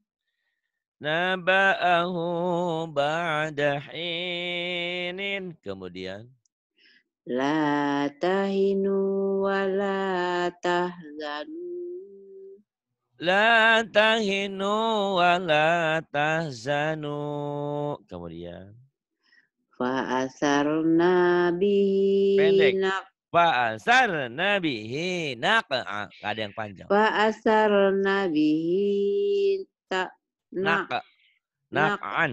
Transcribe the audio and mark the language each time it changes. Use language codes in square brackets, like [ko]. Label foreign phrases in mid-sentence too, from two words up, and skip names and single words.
[ar] نبأه بعد حين. Kemudian لا تهنوا ولا تحزنوا. لا تهنوا ولا تحزنوا. [id] Kemudian [ar] فأثرن به [id] pendek. [ar] فأثرن به نقعا. [id] Nggak ada yang panjang. [ar] فأثرن به نقعا نقعا.